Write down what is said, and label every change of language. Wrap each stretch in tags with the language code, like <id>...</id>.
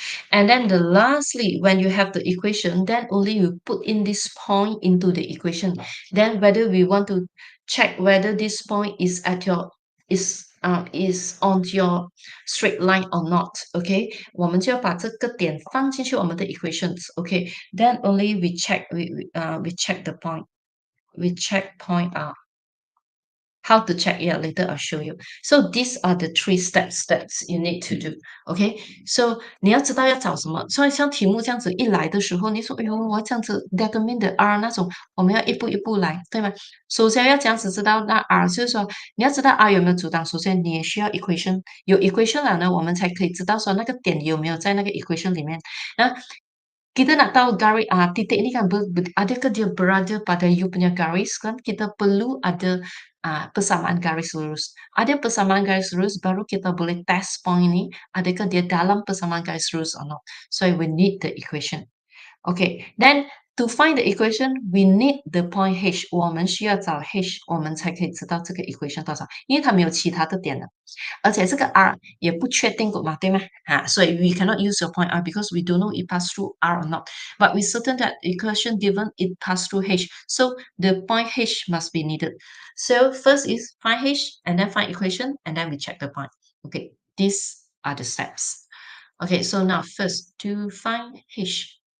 <en>And then the lastly, when you have the equation, then only you put in this point into the equation. Then whether we want to check whether this point is at your is on your straight line or not.</en> <zh>Okay，我们就要把这个点放进去我们的 equations.</zh> <en>Okay, then only we check the point. We check point out. How to check? Yeah, later I'll show you. So these are the three steps that you need to do.</en> <zh>Okay, so 你要知道要找什么。所以像题目这样子一来的时候，你说，哎呦，我这样子 determine the R 那种，我们要一步一步来，对吗？首先要这样子知道那 R，就是说你要知道 R 有没有阻挡。首先你也需要 equation，有 equation 了呢，我们才可以知道说那个点有没有在那个 equation 里面。</zh> <ms>那kita nak tahu garis titik ni kan adakah dia berada pada you punya garis kan kita perlu ada persamaan garis lurus. Ada persamaan garis lurus baru kita boleh test point ni adakah dia dalam persamaan garis lurus or not.</ms> <en>So we need the equation. Okay, then to find the equation, we need the point h.</en> <zh>我们需要找 h，我们才可以知道这个 equation 多少，因为它没有其他的点的。而且这个 R 也不确定过嘛，对吗？</zh> <en>所以 we cannot use your point R because we don't know it pass through R or not. But we certain that equation given it pass through H. So the point H must be needed. So first is find H and then find equation and then we check the point. Okay, these are the steps. Okay, so now first to find H.</en>